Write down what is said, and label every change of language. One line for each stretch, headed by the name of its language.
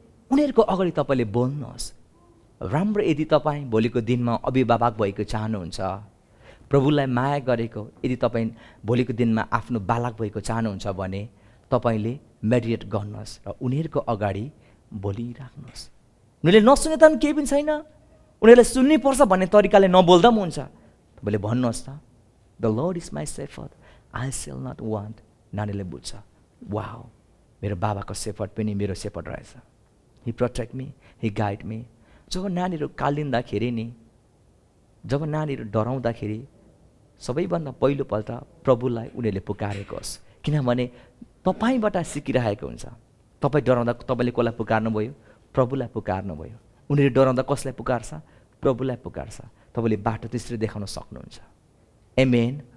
Nepali: उनीहरूको अगाडि तपाईँले बोल्नुहोस्। राम्रो यदि तपाईँ भोलिको दिनमा अभिभावक भएको चाहनुहुन्छ, प्रभुलाई माया गरेको यदि तपाईँ भोलिको दिनमा आफ्नो बालक भएको चाहनुहुन्छ भने तपाईँले मेडिटेट गर्नुहोस् र उनीहरूको अगाडि बोलिराख्नुहोस्। उनीहरूले नसुने त केही पनि छैन, उनीहरूले सुन्नुपर्छ भन्ने तरिकाले नबोल्दा पनि हुन्छ। तपाईँले भन्नुहोस् त,
English: The Lord is my shepherd, I shall not want.
Nepali: नानीले बुझ्छ, वाउ, मेरो बाबाको सेफर्ड पनि मेरो सेफर्ड रहेछ।
English: He protect me, he guide me.
Nepali: जब नानीहरू कालिँदाखेरि नि, जब नानीहरू डराउँदाखेरि सबैभन्दा पहिलोपल्ट प्रभुलाई उनीहरूले पुकारेको होस्, किनभने तपाईँबाट सिकिरहेको हुन्छ। तपाईँ डराउँदा तपाईँले कसलाई पुकार्नुभयो? प्रभुलाई पुकार्नुभयो। उनीहरू डराउँदा कसलाई पुकार्छ? प्रभुलाई पुकार्छ। तपाईँले बाटो त्यसरी देखाउन सक्नुहुन्छ। एमेन।